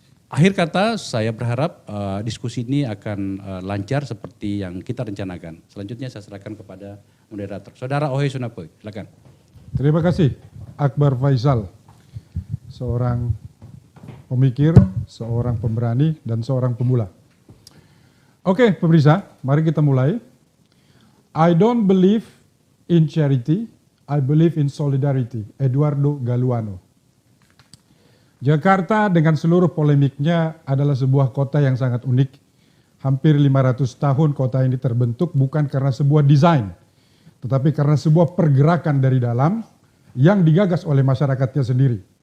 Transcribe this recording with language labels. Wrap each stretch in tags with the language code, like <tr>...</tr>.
<id>Akhir kata, saya berharap diskusi ini akan lancar seperti yang kita rencanakan. Selanjutnya saya serahkan kepada moderator. Saudara Ohe Sunapoy, silakan. Terima kasih Akbar Faisal, seorang pemikir, seorang pemberani, dan seorang pemula. Oke, pemirsa, mari kita mulai.</id> <en>I don't believe in charity, I believe in solidarity.</en> <id>Eduardo Galeano. Jakarta dengan seluruh polemiknya adalah sebuah kota yang sangat unik. Hampir 500 tahun kota ini terbentuk bukan karena sebuah desain, tetapi karena sebuah pergerakan dari dalam yang digagas oleh masyarakatnya sendiri.</id>